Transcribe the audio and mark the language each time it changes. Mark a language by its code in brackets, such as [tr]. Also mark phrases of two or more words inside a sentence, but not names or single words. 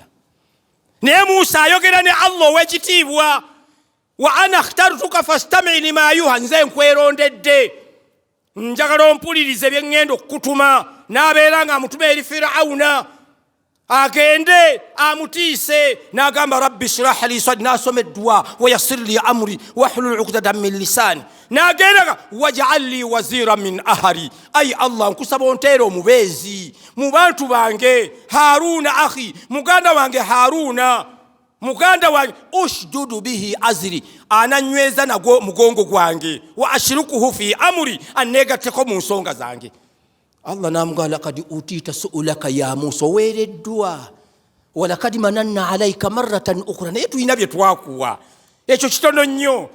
[lg] Naye Muusa ayogera ne Allah ow'ekitiibwa, [ar] وأنا اخترتك فاستمع لما يوحى, [lg] nze nkwerondedde njagala ompulirize bye ŋŋenda okukutuma. N'abeera ng'amutuma eri Firawuna agende amutiise n'agamba [ar] رب اشرح لي صدري, [lg] n'asoma eddwa [ar] ويسر لي أمري واحلل عقدة من لساني, [lg] n'agenda [ar] واجعل لي وزيرا من أهلي, [lg] ay Allah nkusaba onteera omubeezi mu bantu bange [ar] هارون أخي, [lg] muganda wange Haruna, muganda wange [ar] اشدد به أزري, [lg] ananyweza nagwo mugongo gwange, [ar] وأشركه في أمري, [lg] annegatteko mu nsonga zange. Allah namugamba [ar] قد أوتيت سؤلك يا موسى, [lg] weereddwa [ar] ولقد مننا عليك مرة أخرى, [lg] naye tulina bye twakuwa ekyo kitono nnyo.